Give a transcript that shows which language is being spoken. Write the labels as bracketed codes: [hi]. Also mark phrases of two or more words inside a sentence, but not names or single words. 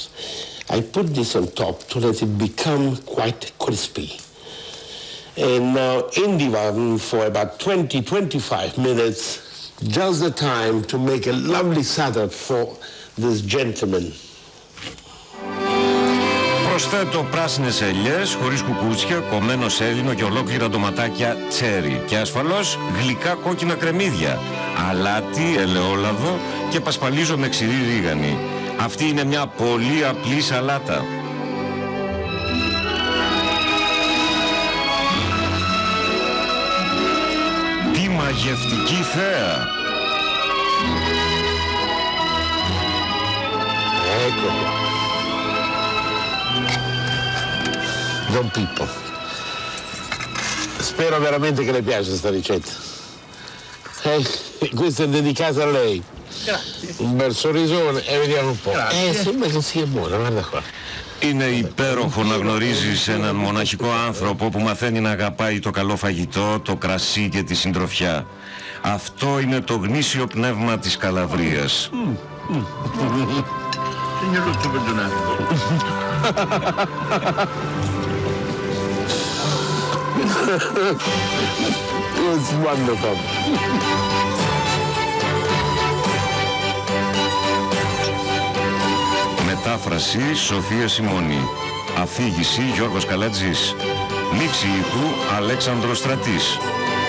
[en] I put this on top to let it become quite crispy. And now in the oven for about 20-25 minutes, just the time to make a lovely salad for this gentleman. [el] Προς Προσθέτω πράσινες ελιές χωρίς κουκούτσια, κομμένο σέλινο και ολόκληρα ντοματάκια τσέρι. Και ασφαλώς γλυκά κόκκινα κρεμμύδια, αλάτι, ελαιόλαδο και πασπαλίζω με ξηρή ρίγανη. Αυτή είναι μια πολύ απλή σαλάτα. Τι μαγευτική θέα! [it] Ecco. Don Pippo. Spero veramente che le piace questa ricetta. Questa è dedicata a lei. Grazie. Un bel sorrisone e vediamo un po'. Grazie. Sembra che sia buona, guarda qua. [el] Είναι υπέροχο να γνωρίζεις έναν μοναχικό άνθρωπο που μαθαίνει να αγαπάει το καλό φαγητό, το κρασί και τη συντροφιά. Αυτό είναι το γνήσιο πνεύμα της Καλαβρίας. [it] Signorotto, perdonate. [en] It's wonderful. [el] Μετάφραση Σοφία Σιμώνη. Αφήγηση Γιώργος Καλατζής. Λήξη ήχου Αλέξανδρος Στρατής.